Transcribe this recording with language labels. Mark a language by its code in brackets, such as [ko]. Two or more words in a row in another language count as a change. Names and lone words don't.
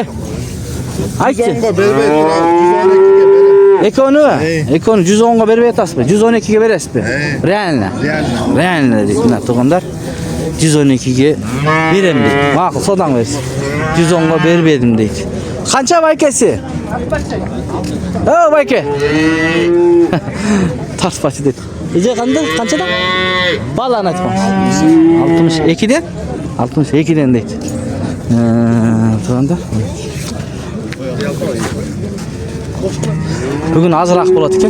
[ky] Айтчы. 110'ga бербей турам, 112'ge берем. Экөөнү 110'ga бербей атасызбы? 112'ge бересизби? Реально. Реально дейт мына тугандар. 112'ge берем дейт. Макул, содаң берсин. 110'ga бербедим дейт. [uz] Qancha baykasi? Ha, bayka. Tartpachi dedi. Ece qanday? Qanchadan? Balani aytmoqchi. 62 dan? 62 dan deydi. To'g'ri. Bugun azroq bo'ladi ekan.